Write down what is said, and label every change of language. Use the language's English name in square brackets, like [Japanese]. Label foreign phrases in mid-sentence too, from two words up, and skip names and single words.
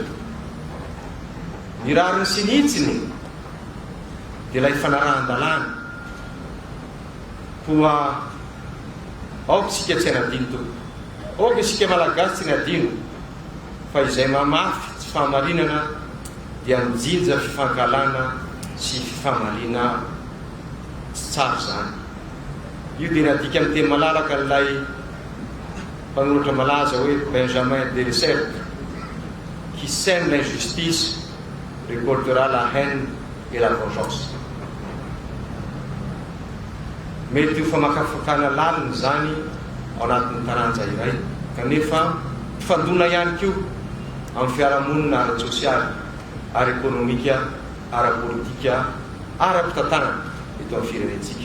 [Malagasy] Ny rariny sy ny hitsiny dia lay fanarahan-dalàna, koa aoka isika tsy hanadino tompoko, aoka isika malagasy tsy nadino, fa izay mamafy tsy fahamarinana dia mijinja fifankalana sy fifamalina tsy tsara zany. Io dia nadika amin'ny teny malalaka n'ilay mpanoratra malaza hoe Benjamin de Lesseps, [French] qui sème l'injustice récoltera la haine et la vengeance. [Malagasy] Mety ho famakafakana lalina zany ao anatin'ny taranja iray, kanefa fandona ihany koa amin'ny fiarahamonina ara-tsosialy, ara-ekonomika, ara-politika, ara-pitantanana eto amin'ny firenentsika.